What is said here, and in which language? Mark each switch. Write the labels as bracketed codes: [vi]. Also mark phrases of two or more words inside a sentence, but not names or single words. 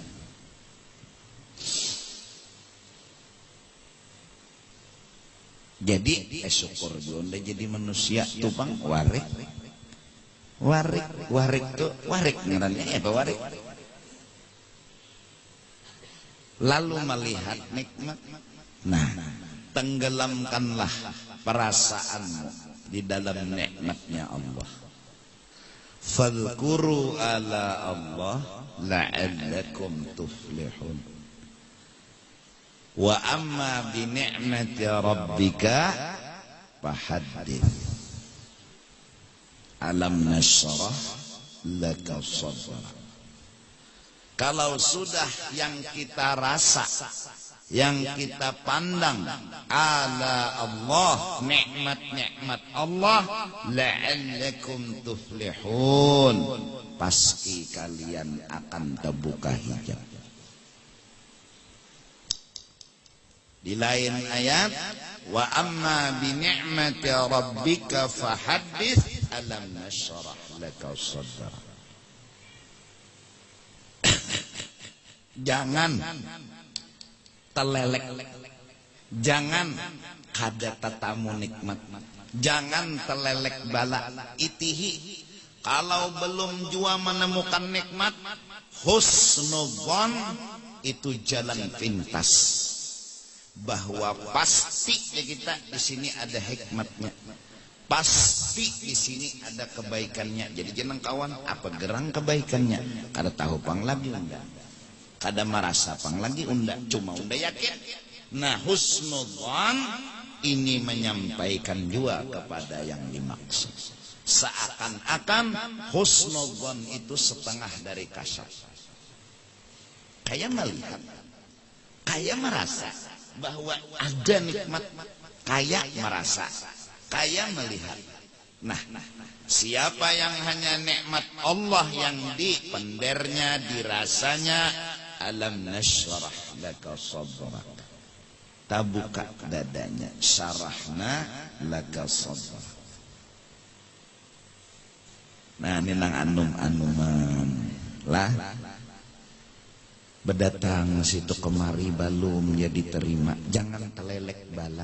[bjn] Jadi syukur jonda jadi manusia tupang warik tuh warik ngarannya warik. [id] Lalu melihat nikmat. Nah, tenggelamkanlah perasaanmu di dalam nikmatnya Allah. [ar] فاذكروا آلاء الله لعلكم تفلحون. وأما بنعمة ربك فحدث. ألم نشرح لك صدرك. [id] Kalau sudah yang kita rasa, yang kita pandang [ar] آلاء الله, [id] nikmat-nikmat Allah, [ar] لعلكم تفلحون, [id] pasti kalian akan terbuka hijab. Di lain ayat, [ar] وأما بنعمة ربك فحدث، ألم نشرح لك صدرك. [bjn] Jangan telelek, jangan kada tatamu nikmat, jangan telelek bala. [id] Itihi, kalau belum jua menemukan nikmat, husnudzon itu jalan pintas, bahwa pasti kita di sini ada hikmatnya, pasti di sini ada kebaikannya. [bjn] Jadi jeneng kawan apa gerang kebaikannya, kada tahu pang lagi unda, kada merasa pang lagi unda, cuma unda yakin. [id] Nah, husnudzon ini menyampaikan juga kepada yang dimaksud. Seakan-akan husnudzon itu setengah dari kasyaf. Kayak melihat, kayak merasa bahwa ada nikmat, kayak merasa, kayak melihat. Nah, siapa yang hanya nikmat Allah yang dipendernya, dirasanya, [ar] ألم نشرح لك صدرك, [bjn] tabuka dadanya, [ar] شرحنا لك صدرك. [bjn] Nah, ini nang anum-anuman lah berdatang situ kemari balum ya diterima, jangan telelek bala.